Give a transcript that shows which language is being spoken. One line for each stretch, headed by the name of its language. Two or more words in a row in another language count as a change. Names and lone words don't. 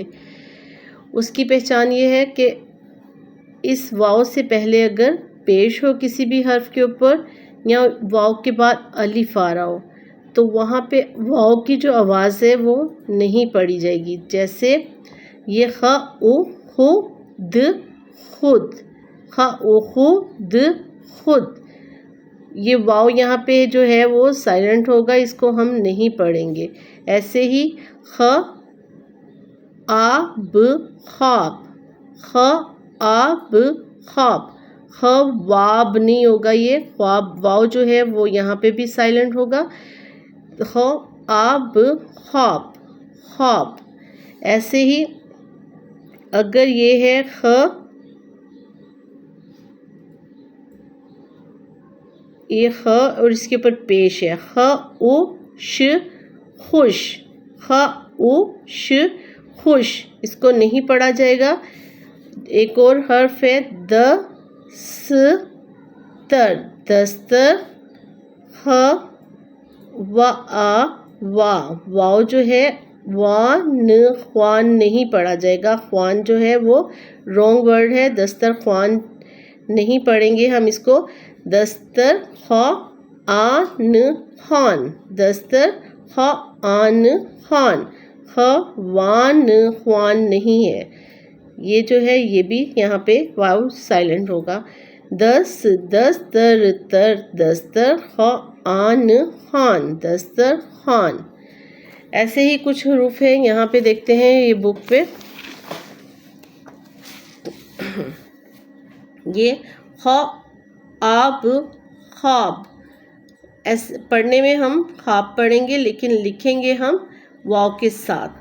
Urdu: اس کی پہچان یہ ہے کہ اس واو سے پہلے اگر پیش ہو کسی بھی حرف کے اوپر یا واو کے بعد الف آ رہا ہو تو وہاں پہ واو کی جو آواز ہے وہ نہیں پڑھی جائے گی۔ جیسے یہ خ او خو د خود، خ او خو د خود، یہ واو یہاں پہ جو ہے وہ سائلنٹ ہوگا، اس کو ہم نہیں پڑھیں گے۔ ایسے ہی خ آ ب خواب، خ آ ب خواب، خ واب نہیں ہوگا، یہ خواب واو جو ہے وہ یہاں پہ بھی سائلنٹ ہوگا۔ خ آ ب خواب، خواب۔ ایسے ہی اگر یہ ہے خ یہ خ اور اس کے اوپر پیش ہے خ او ش خوش، خ او ش خوش، اس کو نہیں پڑھا جائے گا۔ ایک اور حرف ہے د س تر، دستر، خ و آ وا، واو جو ہے وان خوان نہیں پڑھا جائے گا۔ خوان جو ہے وہ
English: wrong word
Urdu: ہے، دسترخوان نہیں پڑھیں گے ہم اس کو۔ دستر خ آن خان، دستر خ آن خان، خ وان خوان نہیں ہے، یہ جو ہے یہ بھی یہاں پہ واو سائلنٹ ہوگا۔ دس دستر تر، دستر خ آن خان، دستر خان۔ ایسے ہی کچھ حروف ہیں یہاں پہ دیکھتے ہیں یہ بک پہ۔ یہ خ آب خواب، پڑھنے میں ہم خواب پڑھیں گے لیکن لکھیں گے ہم واو کے ساتھ۔